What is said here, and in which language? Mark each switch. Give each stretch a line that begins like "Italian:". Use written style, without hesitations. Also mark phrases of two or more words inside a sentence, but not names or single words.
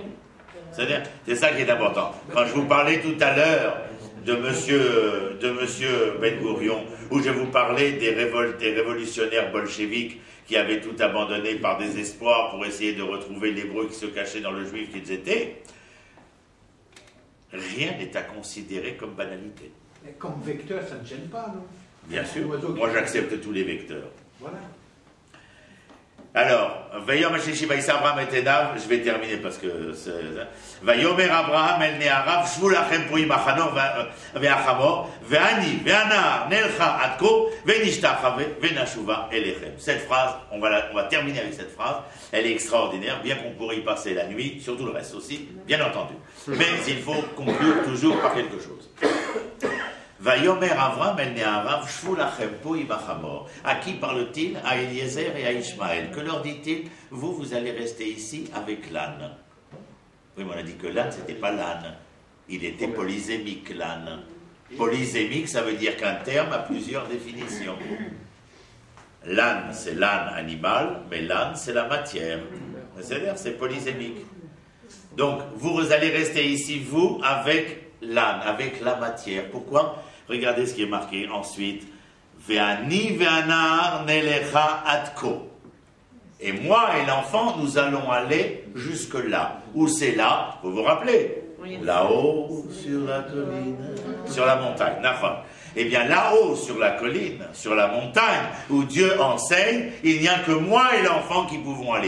French: C'est ça qui est important. Quand je vous parlais tout à l'heure de monsieur Ben Gourion, où je vous parlais des révolutionnaires bolcheviques qui avaient tout abandonné par désespoir pour essayer de retrouver l'hébreu qui se cachait dans le juif qu'ils étaient, rien n'est à considérer comme banalité. Mais comme vecteur, ça ne gêne pas, non? Bien sûr. Moi, j'accepte tous les vecteurs. Voilà. Alors, je vais terminer parce que
Hebrew: ויאמר אברהם אל נעריו שבו לכם פה עם החמור והחמור ואני והנער נלכה עד כה ונשתחוה ונשובה אליכם.
French: Cette phrase, on va terminer avec cette phrase. Elle est extraordinaire, bien qu'on pourrait y passer la nuit, surtout le reste aussi, bien entendu. Mais il faut conclure toujours par quelque chose.
Hebrew: ויאמר אברם אל נעריו שבו לכם פה עם החמור.
French: À qui parle-t-il? À Eliezer et à Ishmaël. Que leur dit-il? Vous allez rester ici avec l'âne. Oui, mais on a dit que l'âne, c'était pas l'âne. Il était polysémique, l'âne. Polysémique, ça veut dire qu'un terme a plusieurs définitions. L'âne, c'est l'âne animal, mais l'âne, c'est la matière. C'est-à-dire, c'est polysémique. Donc, vous allez rester ici, vous, avec l'âne, avec la matière. Pourquoi? Regardez ce qui est marqué ensuite.
Hebrew: ואני והנער נלכה עד כה.
French: Et moi et l'enfant, nous allons aller jusque là. Où c'est là? Vous vous rappelez? Là-haut, sur la colline, sur la montagne. Eh bien, là-haut, sur la colline, sur la montagne, où Dieu enseigne, il n'y a que moi et l'enfant qui pouvons aller.